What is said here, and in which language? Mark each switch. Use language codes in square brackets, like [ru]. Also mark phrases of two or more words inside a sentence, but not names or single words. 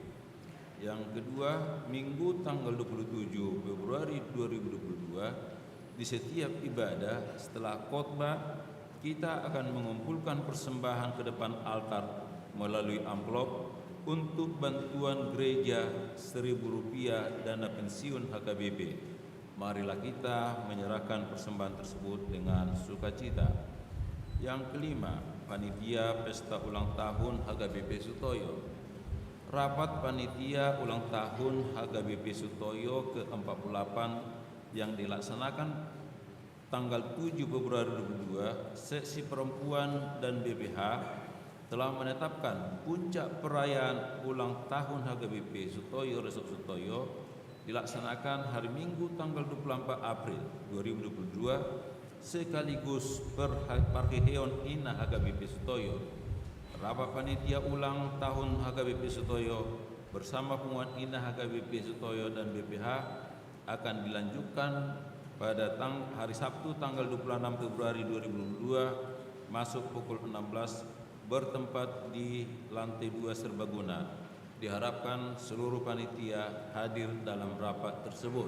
[id] Yang kedua, Minggu tanggal 27 Februari 2022, di setiap ibadah setelah khotbah kita akan mengumpulkan persembahan ke depan altar melalui amplop untuk bantuan gereja Rp1.000 dana pensiun HKBP. Marilah kita menyerahkan persembahan tersebut dengan sukacita. Yang kelima, panitia pesta ulang tahun HKBP Sutoyo. Rapat panitia ulang tahun HKBP Sutoyo ke-48 yang dilaksanakan tanggal 7 Februari 2022, seksi perempuan dan BPH telah menetapkan puncak perayaan ulang tahun HKBP Sutoyo Resort Sutoyo dilaksanakan hari Minggu tanggal 24 April 2022 sekaligus Parkeheon Ina HKBP Sutoyo. Rapat panitia ulang tahun HKBP Sutoyo bersama pengumuman Ina HKBP Sutoyo dan BPH akan dilanjutkan pada hari Sabtu tanggal 26 Februari 2022 masuk pukul 16 bertempat di lantai 2 Serbaguna. Diharapkan seluruh panitia hadir dalam rapat tersebut.